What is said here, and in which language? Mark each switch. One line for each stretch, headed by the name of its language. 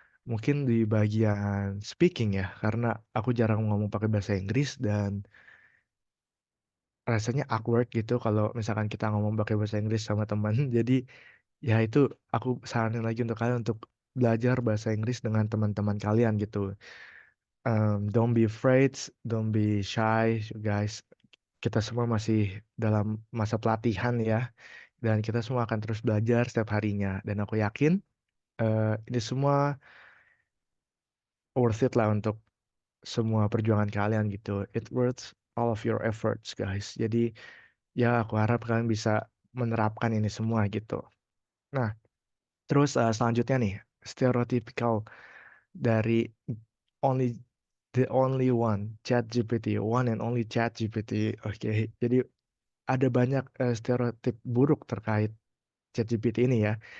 Indonesian: mungkin di bagian speaking ya, karena aku jarang ngomong pakai bahasa Inggris dan rasanya awkward gitu kalau misalkan kita ngomong pakai bahasa Inggris sama teman. Jadi, ya itu aku saranin lagi untuk kalian untuk belajar bahasa Inggris dengan teman-teman kalian gitu.
English: Don't be afraid, don't be shy, guys.
Indonesian: Kita semua masih dalam masa pelatihan ya, dan kita semua akan terus belajar setiap harinya. Dan aku yakin ini semua
English: worth it
Indonesian: lah untuk semua perjuangan kalian gitu.
English: It worth all of your efforts, guys.
Indonesian: Jadi ya aku harap kalian bisa menerapkan ini semua gitu. Nah, terus selanjutnya nih,
English: stereotypical dari only the only one, ChatGPT, one and only ChatGPT.
Indonesian: Oke, jadi ada banyak stereotip buruk terkait ChatGPT ini ya.